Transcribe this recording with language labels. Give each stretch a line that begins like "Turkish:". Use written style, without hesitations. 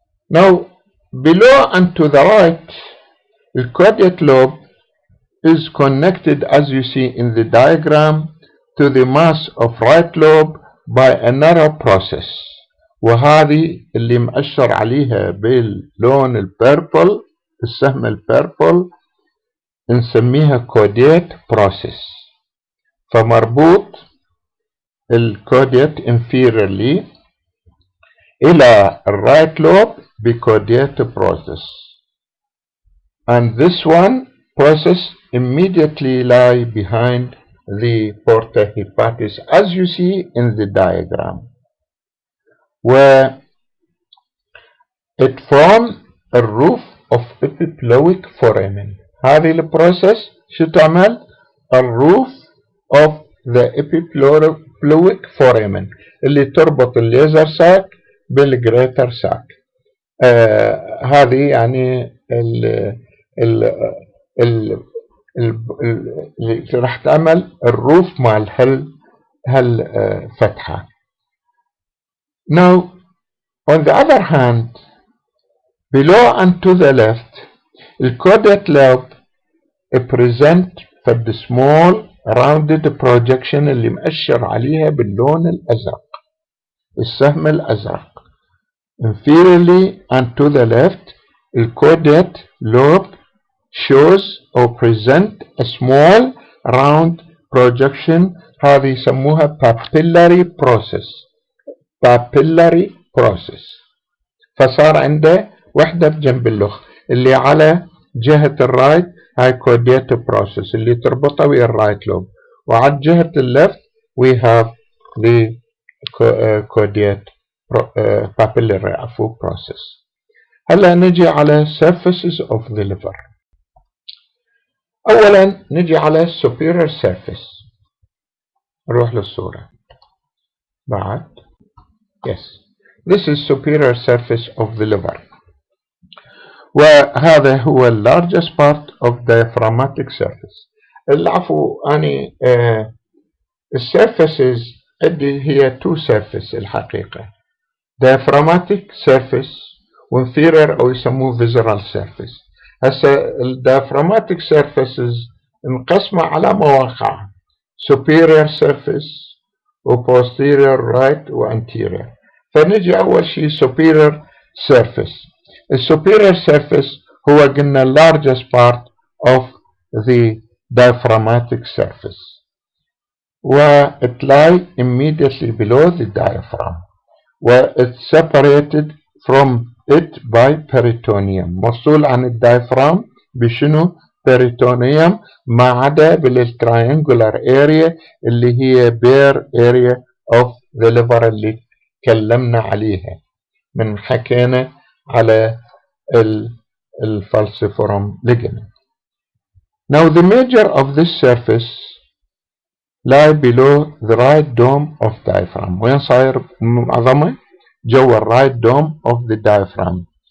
English: now below and to the right the caudate lobe is connected as you see in the diagram to the mass of right lobe by a narrow process.
Arabic: وهذه اللي مأشر عليها باللون البيربل، السهم البيربل، نسميها كوديت بروسيس. فمربوط الكوديت inferiorly إلى الرايت لوب بكوديت بروسيس.
English: and this one process immediately lie behind the porta hepatis as you see in the diagram, where it forms a roof of epiploic foramen.
Arabic: هذه البروسيس شو تعمل؟ الروف of the epiploic foramen اللي تربط الليزر ساك بالجريتر ساك. هذه يعني اللي راح تعمل الروف مال هالفتحة.
English: Now on the other hand below and to the left the caudate lobe present the small rounded projection اللي مأشر عليها باللون الأزرق، السهم الأزرق. inferiorly and to the left the caudate lobe shows or present a small round projection.
Arabic: هذه يسموها papillary process.
English: papillary process.
Arabic: فصار عنده وحدة بجنب الأخ اللي على جهة الرايت هاي كوديت بروسيس اللي تربطها ويا الرايت لوب، وعلى جهة اللفت we have the كوديت papillary process. هلا نجي على surfaces of the liver. أولا نجي على superior surface.
English: نروح للصورة بعد. yes this is superior surface of the liver، وهذا هو largest part of diaphragmatic surface.
Arabic: العفو أني السيرفيسز هي two surface الحقيقة، diaphragmatic surface وinferior أو يسموه visceral surface. هسه الdiaphragmatic surfaces انقسمة على مواقع superior surface و posterior right و anterior. فنجي أول شيء superior surface.
English: السوبيريور surface هو قلنا largest part of the diaphragmatic surface و it lie immediately below the diaphragm و it's separated from it by peritoneum.
Arabic: مفصول عن الدايفرام بشنو؟ peritoneum، ما عدا بالtriangular area اللي هي bare area of the liver اللي تكلمنا عليها من حكينا على الفالسيفورم ligament. Now the major of this surface
English: lie below the right dome of diaphragm.
Arabic: وين صاير معظمه؟ جوا right dome of the diaphragm.